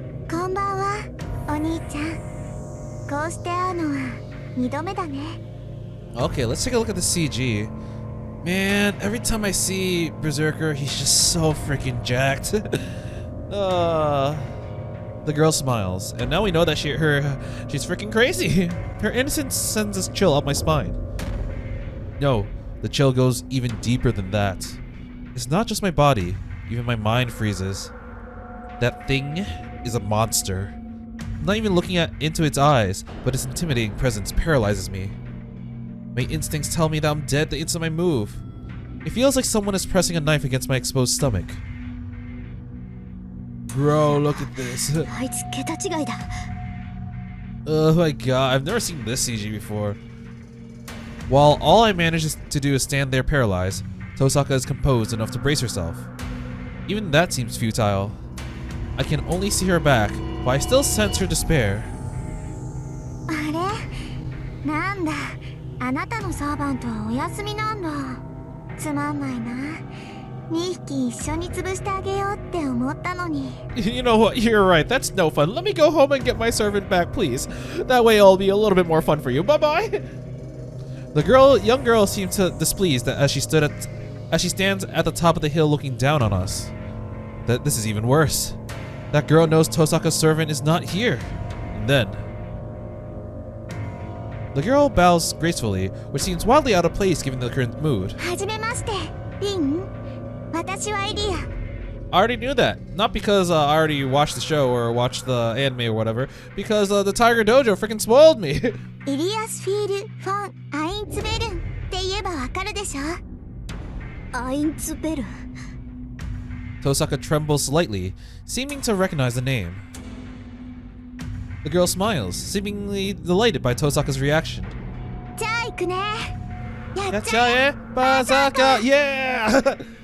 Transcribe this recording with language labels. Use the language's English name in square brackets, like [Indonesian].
[Japanese] こんばんは、お兄ちゃん。こうして会うのは2度目だね。 [English] Okay, let's take a look at the CG. Man, every time I see Berserker, he's just so freaking jacked. The girl smiles, and now we know that she's freaking crazy. Her innocence sends a chill up my spine. No, the chill goes even deeper than that. It's not just my body, even my mind freezes. That thing is a monster. I'm not even looking into its eyes, but its intimidating presence paralyzes me. My instincts tell me that I'm dead the instant I move. It feels like someone is pressing a knife against my exposed stomach. Bro, look at this. [Japanese] あいつ桁違いだ。 [English] Oh my god, I've never seen this CG before. While all I manage to do is stand there paralyzed, Tosaka is composed enough to brace herself. Even that seems futile. I can only see her back, but I still sense her despair. [Japanese] あれ？なんだ、あなたのサーバントはお休みなんだ。つまんないな。2匹一緒に潰してあげようって思ったのに。 [English] You know what? You're right. That's no fun. Let me go home and get my servant back, please. That way it'll be a little bit more fun for you. Bye-bye. The young girl seemed displeased as she stands at the top of the hill looking down on us. This is even worse. That girl knows Tosaka's servant is not here. And then the girl bows gracefully, which seems wildly out of place given the current mood. [Japanese] はじめまして、リン。私はイリア。 [English] I already knew that. Not because I already watched the show or watched the anime or whatever, because the Tiger Dojo freaking spoiled me. [Japanese] イリアスフィール・フォン・アインツベルンって言えばわかるでしょ。アインツベルン。 [English] Tosaka trembles slightly, seeming to recognize the name. The girl smiles, seemingly delighted by Tosaka's reaction. [Japanese] じゃあ行くね。 [English] Tohsaka, yeah!